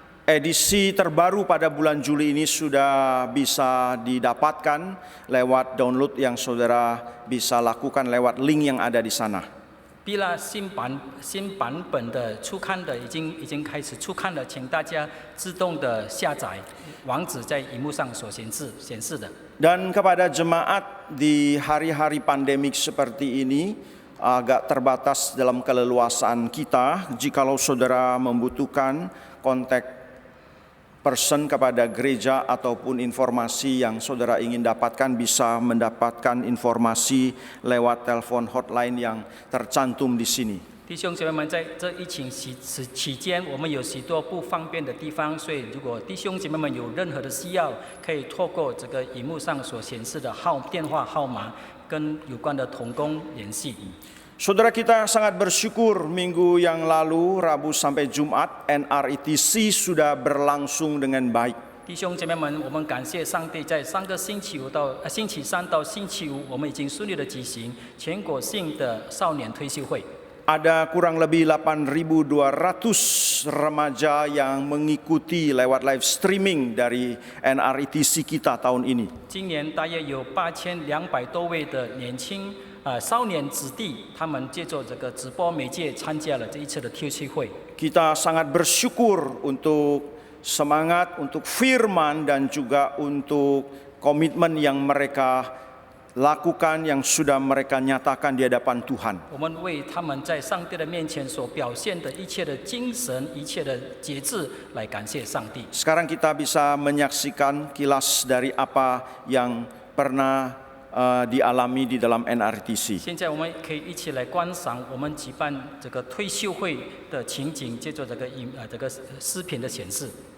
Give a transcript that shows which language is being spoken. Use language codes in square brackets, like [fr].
[id] Edisi terbaru pada bulan Juli ini sudah bisa didapatkan lewat download yang saudara bisa lakukan lewat link yang ada di sana. 毕 [zh] bila新版本的初刊的已经开始初刊了，请大家自动的下载，网址在荧幕上所显示的。 [id] Dan kepada jemaat di hari-hari pandemik seperti ini, agak terbatas dalam keleluasaan kita. Jikalau saudara membutuhkan kontak person kepada gereja ataupun informasi yang saudara ingin dapatkan, bisa mendapatkan informasi lewat telepon hotline yang tercantum di sini. [zh] 弟兄姐妹们，在这疫情期间，我们有许多不方便的地方，所以如果弟兄姐妹们有任何的需要，可以透过这个荧幕上所显示的电话号码跟有关的同工联系。 [id] Saudara kita sangat bersyukur minggu yang lalu, Rabu sampai Jumat, NRITC sudah berlangsung dengan baik. [zh] 弟兄姐妹们，我们感谢上帝，在上个星期三到星期五，我们已经顺利的举行全国性的少年退休会。 [id] Ada kurang lebih 8.200 remaja yang mengikuti lewat live streaming dari NRITC kita tahun ini. [zh] 今年大约有8200多位的少年子弟，他们借助这个直播媒介参加了这一次的退休会。 [id] Kita sangat bersyukur untuk semangat, untuk firman dan juga untuk komitmen yang mereka lakukan, yang sudah mereka nyatakan di hadapan Tuhan. [zh] 我们为他们在上帝的面前所表现的一切的精神、一切的节制来感谢上帝。 [id] Sekarang kita bisa menyaksikan kilas dari apa yang pernah dialami di dalam NRITC. [zh] 现在我们可以一起来观赏我们举办这个退休会的情景，借助这个视频的显示。